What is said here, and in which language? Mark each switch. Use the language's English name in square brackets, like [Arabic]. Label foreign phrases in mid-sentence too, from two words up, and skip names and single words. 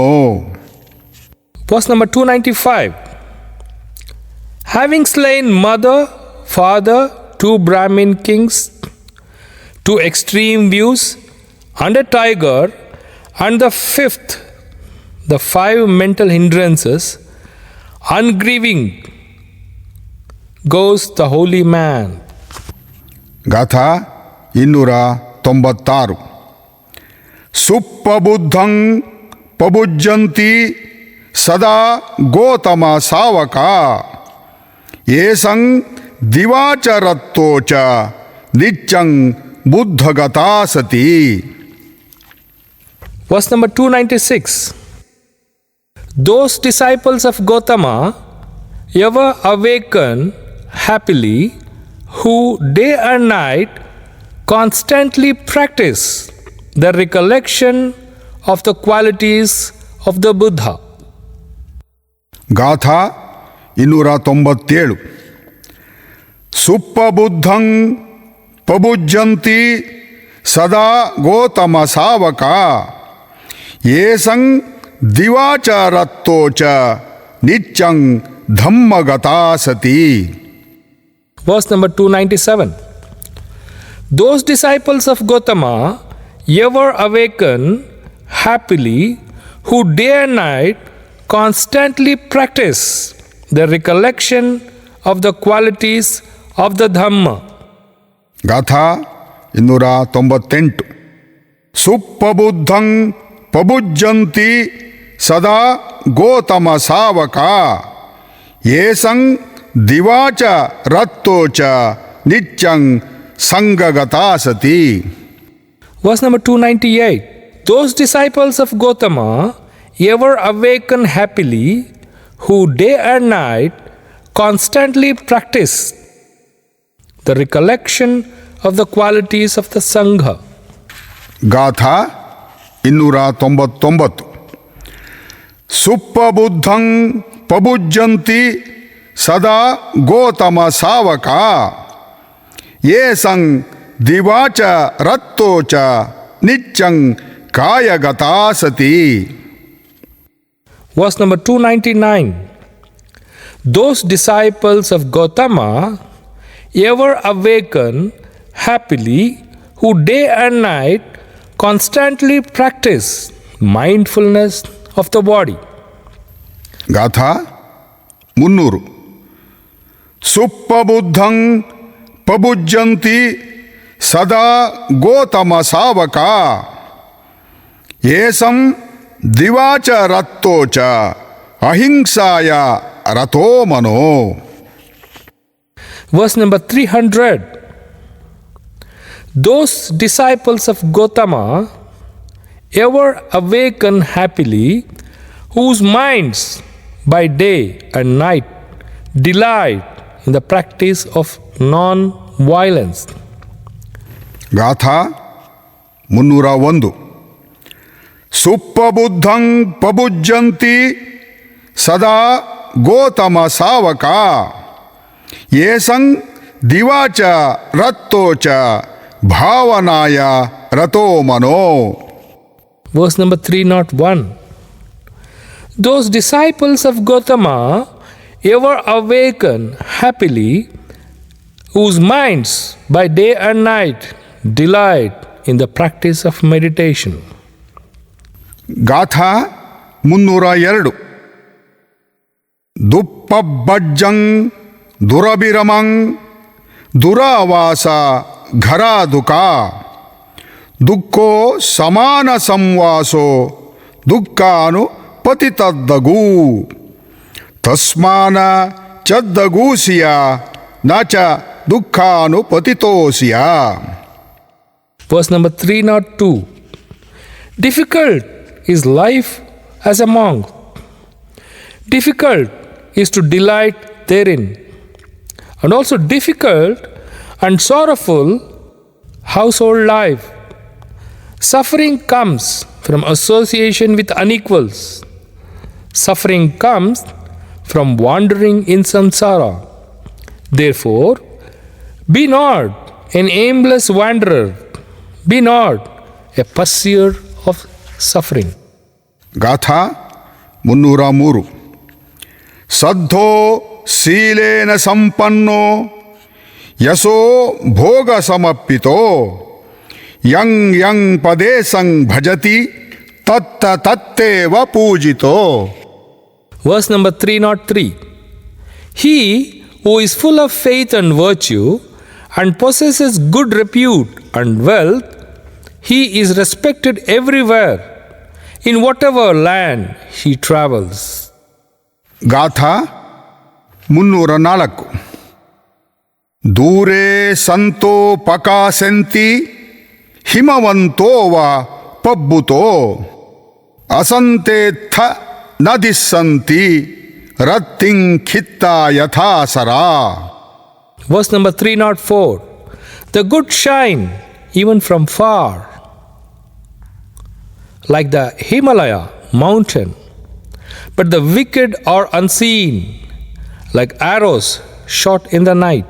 [English] Verse number 295. Having slain mother, father, 2 Brahmin kings, 2 extreme views, and a tiger, and the 5th, the 5 mental hindrances, ungrieving goes the holy man. [Pali] ಗಾಥಾ 296. ಸುಪ್ಪಬುದ್ಧಂ ಪಬುಜ್ಜಂತಿ ಸದಾ ಗೋತಮ ಸಾವಕ ಏಸಂ ದಿವಾಚರತ್ತೋಚ ನಿತ್ಯಂ ಬುದ್ಧಗತಾ ಸತಿ. [English] Verse number 296. Those disciples of Gautama ever awaken happily, who day and night constantly practice the recollection of the qualities of the Buddha. [Pali] ಗಾಥಾ 297. ಸುಪ್ಪಬುದ್ಧಂ ಪಬುಜ್ಜಂತಿ ಸದಾ ಗೋತಮ ಸಾವಕ ಏಸಂ ದಿವಾಚರತ್ತೋಚ ನಿತ್ಯಂ ಧಮ್ಮಗತಾ ಸತಿ. [English] Verse number 297. Those disciples of Gautama ever awaken happily, who day and night constantly practice the recollection of the qualities of the Dhamma. [Pali] ಗಾಥಾ 298. ಸುಪ್ಪಬುದ್ಧಂ ಪಬುಜ್ಜಂತಿ ಸದಾ ಗೋತಮ ಸಾವಕ ಏಸಂ ದಿವಾಚ ರತ್ತೋಚ ನಿತ್ಯಂ ಸಂಗಗತಾ ಸತಿ. [English] Verse number 298. Those disciples of Gautama ever awaken happily, who day and night constantly practice the recollection of the qualities of the Sangha. [Pali] ಗಾಥಾ 299. ಸುಪ್ಪಬುದ್ಧಂ ಪಬುಜ್ಜಂತಿ ಸದಾ ಗೋತಮ ಸಾವಕ ಏಸಂ ದಿವಾಚ ರತ್ತೋಚ ನಿತ್ಯಂ ಕಾಯಗತಾ ಸತಿ. [English] Verse number 299. Those disciples of Gautama ever awaken happily, who day and night constantly practice mindfulness of the body. [Pali] ಗಾಥಾ 300. ಸುಪ್ಪಬುದ್ಧಂ ಪಬುಜ್ಜಂತಿ ಸದಾ ಗೋತಮ ಸಾವಕ ಏಸಂ ದಿವಾಚ ರತ್ತೋಚ ಅಹಿಂಸಾಯ ರಥೋ ಮನೋ. [English] Verse number 300. Those disciples of Gautama ever awaken happily, whose minds by day and night delight in the practice of non-violence. [Pali] ಗಾಥಾ 301. ಸುಪ್ಪಬುದ್ಧಂ ಪಬುಜ್ಜಂತಿ ಸದಾ ಗೋತಮ ಸಾವಕ ಏಸಂ ದಿವಾಚ ರತ್ತೋಚ ಭಾವನಾಯ ರಥೋ ಮನೋ. [English] Verse number 301. Those disciples of Gautama ever awaken happily, whose minds by day and night delight in the practice of meditation. [Pali] ಗಾಥಾ 302. ದುಪ್ಪಬ್ಬಜ್ಜಂ ದುರಭಿರಮಂ ದುರಾವಾಸ ಘರಾದುಕ ದುಃಖೋ ಸಮಾನ ಸಂವಾಸೋ ದುಃಖಾನು ಪತಿತದ್ದಗು ತಸ್ಮಾನ ಚದ್ದಗೂಸಿಯ ನ ಚ ದುಃಖಾನು ಪತಿತೋಸಿಯ. [English] Verse number 302. Difficult is life as a monk. Difficult is to delight therein. And also difficult and sorrowful household life. Suffering comes from association with unequals. Suffering comes from wandering in samsara. Therefore, be not an aimless wanderer. Be not a pursuer of suffering. [Pali] ಗಾಥಾ 303. ಸದ್ಧೋ ಶೀಲೇನ ಸಂಪನ್ನೋ ಯಶೋ ಭೋಗ ಸಮರ್ಪಿತೋ ಯಂ ಯಂ ಪದೇ ಸಂ ಭಜತಿ ತತ್ತ ತತ್ತೇವ ಪೂಜಿತೋ. [English] Verse number 303. He who is full of faith and virtue and possesses good repute and wealth, he is respected everywhere, in whatever land he travels. [Pali] ಗಾಥಾ 304. ದೂರೇ ಸಂತೋ ಪಕಾಸಂತಿ ಹಿಮವಂತೋ ವ ಪಬ್ಬುತೋ ಅಸಂತೇತ್ಥ ನದಿಸ್ಸಂತಿ ರತ್ತಿಂ ಖಿತ್ತ ಯಥಾಸರಾ. [English] Verse number 304. The good shine even from far, like the Himalaya mountain, but the wicked are unseen, like arrows shot in the night.